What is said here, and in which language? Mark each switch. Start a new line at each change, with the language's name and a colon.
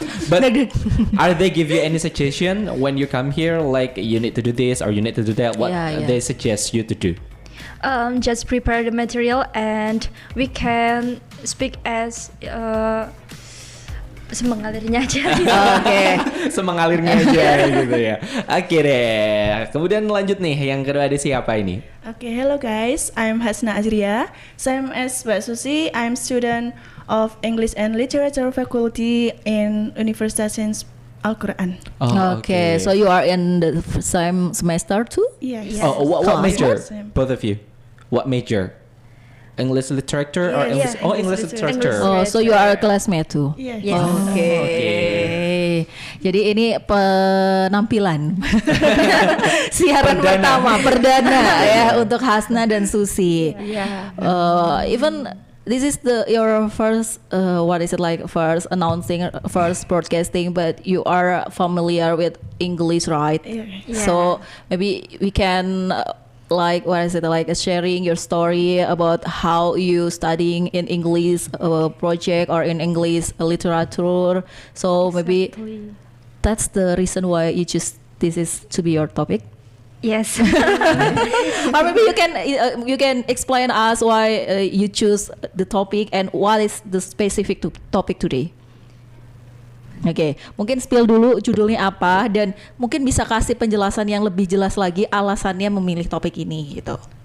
English: But are they give you any suggestion when you come here, like you need to do this or you need to do that? What Yeah. they suggest you to do? Just prepare the material and we can speak as
Indonesian: semengalirnya aja. Oke. Semengalirnya aja gitu ya. Oke deh. Kemudian lanjut nih, yang kedua ada siapa ini?
English: Okay, hello guys. I'm Hasna Azria. Same as Mbak Susi, I'm student of English and Literature Faculty in Universitas Sains Al-Quran. Okay, so you are in the same semester too? Yes. Yeah. Oh, what Class. major? Same. Both of you. What major? English literature or Yeah, English? yeah, Oh, English English literature. literature. Oh, so you are a classmate too? Yes. Yes.
Indonesian: Oke. Jadi ini penampilan siaran Perdana. perdana ya untuk Hasna dan Susi.
English: Yeah. Even this is your first first announcing, first broadcasting, but you are familiar with English, right? Yeah. So maybe we can sharing your story about how you studying in English project or in English literature. So maybe Exactly. that's the reason why you choose this is to be your topic. Yes. Or maybe you can explain us why you choose the topic and what is the specific topic today.
Indonesian: Oke, mungkin spill dulu judulnya apa dan mungkin bisa kasih penjelasan yang lebih jelas lagi alasannya memilih topik ini gitu.